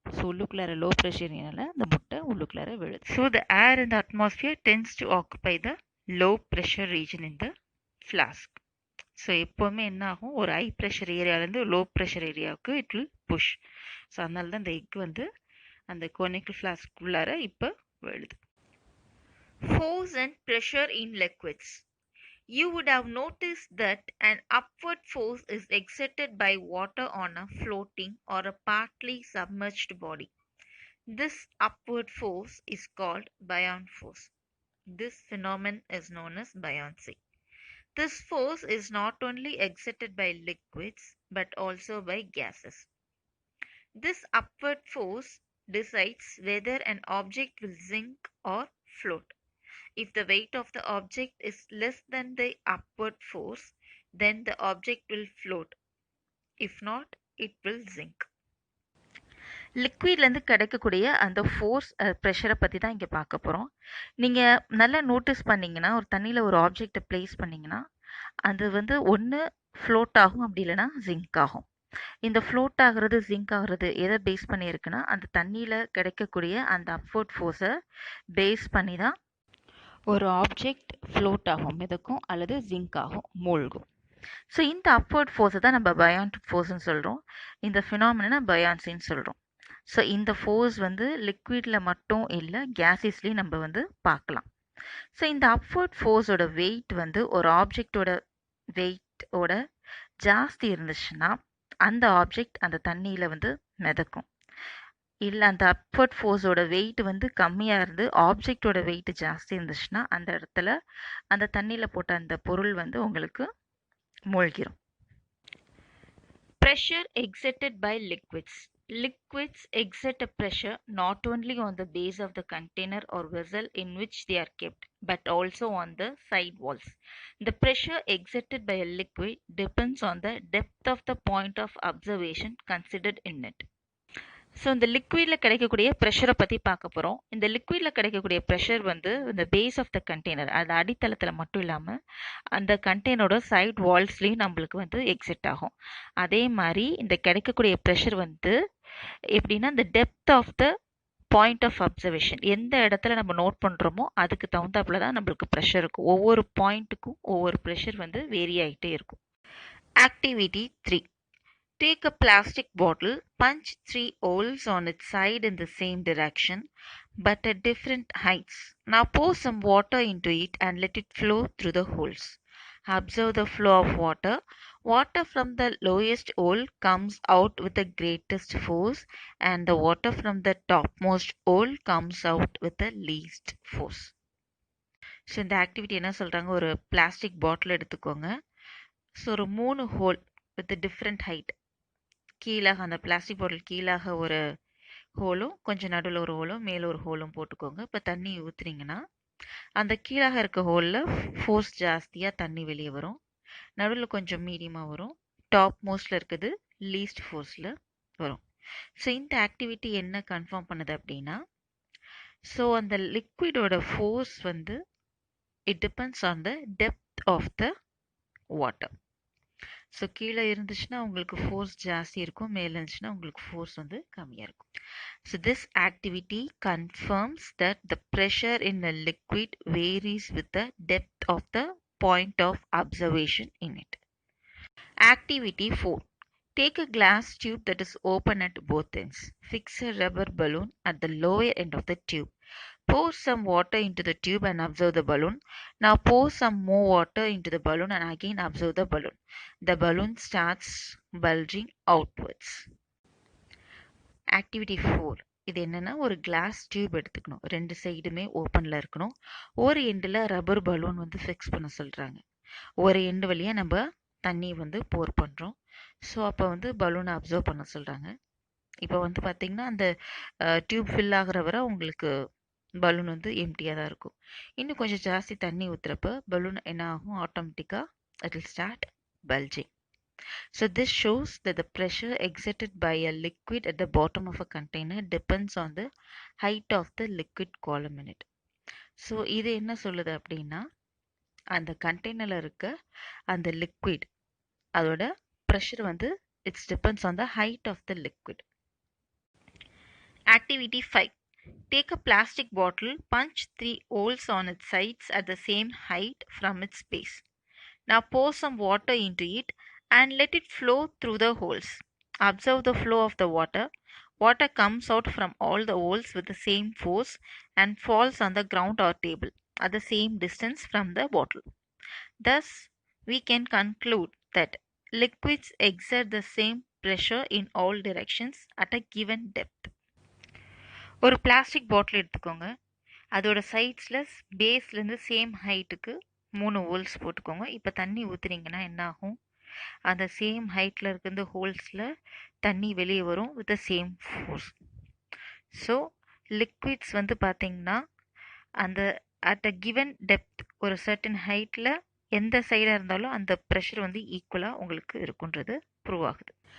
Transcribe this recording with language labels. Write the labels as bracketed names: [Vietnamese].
[Tamil] So உள்ளுக்குள்ளார low pressure ஏரியால அந்த முட்டை உள்ளுக்குள்ளார விழுது. [English] So the air in the atmosphere tends to occupy the low pressure region in the flask. [Tamil] So எப்போவுமே என்ன ஆகும், ஒரு ஹை ப்ரெஷர் ஏரியாவிலேருந்து லோ ப்ரெஷர் ஏரியாவுக்கு [English] It will push. [Tamil] ஸோ அதனால தான் இந்த எக் வந்து அந்த கோனிக்கல் ஃப்ளாஸ்க் உள்ளார இப்போ விழுது. [English] Force and pressure in liquids. You would have noticed that an upward force is exerted by water on a floating or a partly submerged body. This upward force is called buoyant force. This phenomenon is known as buoyancy. This force is not only exerted by liquids but also by gases. This upward force decides whether an object will sink or float. If the weight of the object is less than the upward force, then the object will float. If not, it will sink. [Tamil] லிக்விட்லேருந்து கிடைக்கக்கூடிய அந்த force ப்ரெஷரை பற்றி தான் இங்கே பார்க்க போகிறோம். நீங்கள் நல்லா நோட்டீஸ் பண்ணிங்கன்னா, ஒரு தண்ணியில் ஒரு ஆப்ஜெக்டை ப்ளேஸ் பண்ணிங்கன்னா அது வந்து ஒன்று ஃப்ளோட் ஆகும், அப்படி இல்லைன்னா ஜிங்க் ஆகும். இந்த ஃப்ளோட் ஆகிறது ஜிங்க் ஆகிறது எதை பேஸ் பண்ணியிருக்குன்னா, அந்த தண்ணியில் கிடைக்கக்கூடிய அந்த அப்வர்ட் ஃபோர்ஸை பேஸ் பண்ணி தான் ஒரு ஆப்ஜெக்ட் ஃப்ளோட் ஆகும், மிதக்கும், அல்லது ஜிங்க் ஆகும், மூழ்கும். ஸோ இந்த அப்வர்ட் ஃபோர்ஸை தான் நம்ம பயாண்ட் ஃபோர்ஸ்ன்னு சொல்கிறோம். இந்த ஃபினாமினா பயான்சின்னு சொல்கிறோம். ஸோ இந்த ஃபோர்ஸ் வந்து லிக்விடில் மட்டும் இல்லை, கேஸஸ்லேயும் நம்ம வந்து பார்க்கலாம். ஸோ இந்த அப்வர்ட் ஃபோர்ஸோட வெயிட் வந்து ஒரு ஆப்ஜெக்டோட வெயிட்டோட ஜாஸ்தி இருந்துச்சுன்னா அந்த ஆப்ஜெக்ட் அந்த தண்ணியில் வந்து மிதக்கும். இல்லை அந்த அப்வர்ட் ஃபோர்ஸோட வெயிட் வந்து கம்மியாக இருந்து ஆப்ஜெக்டோட வெயிட் ஜாஸ்தி இருந்துச்சுன்னா அந்த இடத்துல அந்த தண்ணியில் போட்ட அந்த பொருள் வந்து உங்களுக்கு மூழ்கிரும். [English] Pressure exerted by liquids. Liquids exert a pressure not only on the base of the container or vessel in which they are kept, but also on the side walls. The pressure exerted by a liquid depends on the depth of the point of observation considered in it. [Tamil] So இந்த லிக்விடில் கிடைக்கக்கூடிய ப்ரெஷரை பற்றி பார்க்க போகிறோம். இந்த லிக்விடில் கிடைக்கக்கூடிய pressure வந்து இந்த [English] base of the container, [Tamil] அது அடித்தளத்தில் மட்டும் இல்லாமல் அந்த கண்டெய்னரோட சைட் வால்ஸ்லேயும் நம்மளுக்கு வந்து எக்ஸிட் ஆகும். அதே மாதிரி இந்த கிடைக்கக்கூடிய ப்ரெஷர் வந்து எப்படின்னா, இந்த [English] depth of the point of observation, [Tamil] எந்த இடத்துல நம்ம நோட் பண்ணுறோமோ அதுக்கு தகுந்தாப்புல தான் நம்மளுக்கு ப்ரெஷர் இருக்கும். ஒவ்வொரு பாயிண்ட்டுக்கும் ஒவ்வொரு ப்ரெஷர் வந்து வேரி ஆகிட்டே இருக்கும். [English] Activity 3. Take a plastic bottle, punch 3 holes on its side in the same direction but at different heights. Now pour some water into it and let it flow through the holes. Observe the flow of water. Water from the lowest hole comes out with the greatest force and the water from the topmost hole comes out with the least force. [Tamil] So இந்த activity என்ன சொல்கிறாங்க, ஒரு plastic bottle எடுத்துக்கோங்க. So ஒரு 3 whole [English] With different height. [Tamil] கீழாக அந்த plastic bottle கீழாக ஒரு ஹோலும், கொஞ்சம் நடுவில் ஒரு ஹோலும், மேலே ஒரு ஹோலும் போட்டுக்கோங்க. இப்போ தண்ணி ஊற்றுனீங்கன்னா அந்த கீழாக இருக்க ஹோலில் ஃபோர்ஸ் ஜாஸ்தியாக தண்ணி வெளியே வரும். நடுவில் கொஞ்சம் மீடியமாக வரும். டாப் மோஸ்டில் இருக்குது லீஸ்ட் ஃபோர்ஸில் வரும். ஸோ இந்த ஆக்டிவிட்டி என்ன கன்ஃபார்ம் பண்ணுது அப்படின்னா, ஸோ அந்த லிக்விடோட ஃபோர்ஸ் வந்து [English] It depends on the depth of the water. [Tamil] So கீழே இருந்துச்சுன்னா உங்களுக்கு ஃபோர்ஸ் ஜாஸ்தி இருக்கும், மேலே இருந்துச்சுன்னா உங்களுக்கு ஃபோர்ஸ் வந்து கம்மியாக இருக்கும். [English] So this activity confirms that the pressure in a liquid varies with the depth of the point of observation in it. Activity 4. Take a glass tube that is open at both ends. Fix a rubber balloon at the lower end of the tube. Pour some water into the tube and observe the balloon. Now pour some more water into the balloon and again observe the balloon. The balloon starts bulging outwards. Activity 4. [Tamil] இது என்னன்னா, ஒரு class tube எடுத்துக்கணும். 2 சைடுமே ஓப்பனில் இருக்கணும். ஒரு எண்டில் rubber balloon வந்து ஃபிக்ஸ் பண்ண சொல்கிறாங்க. ஒரு எண்டு வழியாக நம்ம தண்ணி வந்து போர் பண்ணுறோம். ஸோ அப்போ வந்து பலூனை அப்சர்வ் பண்ண சொல்கிறாங்க. இப்போ வந்து பார்த்திங்கன்னா அந்த டியூப் ஃபில் ஆகிற வரை உங்களுக்கு பலூன் வந்து எம்டியாக தான் இருக்கும். இன்னும் கொஞ்சம் ஜாஸ்தி தண்ணி ஊற்றுறப்ப பலூன் என்ன ஆகும், ஆட்டோமேட்டிக்காக [English] It will start bulging. So this shows that the pressure exerted by a liquid at the bottom of a container depends on the height of the liquid column in it. [Tamil] So இது என்ன சொல்லுது அப்படின்னா, அந்த கண்டெய்னரில் இருக்க அந்த liquid அதோட pressure வந்து [English] It's depends on the height of the liquid. Activity 5. Take a plastic bottle, punch 3 holes on its sides at the same height from its base. Now pour some water into it and let it flow through the holes. Observe the flow of the water. Water comes out from all the holes with the same force and falls on the ground or table at the same distance from the bottle. Thus, we can conclude that liquids exert the same pressure in all directions at a given depth. [Tamil] ஒரு plastic bottle எடுத்துக்கோங்க. அதோட சைட்ஸில் பேஸ்லேருந்து same ஹைட்டுக்கு 3 holes போட்டுக்கோங்க. இப்போ தண்ணி ஊற்றுனீங்கன்னா என்ன ஆகும், அந்த சேம் ஹைட்டில் இருக்கிற ஹோல்ஸில் தண்ணி வெளியே வரும் [English] With the same force. [Tamil] So liquids வந்து பார்த்திங்கன்னா அந்த [English] at a given depth [Tamil] ஒரு சர்டன் ஹைட்டில் எந்த சைடாக இருந்தாலும் அந்த ப்ரெஷர் வந்து ஈக்குவலாக உங்களுக்கு இருக்குன்றது ப்ரூவ் ஆகுது.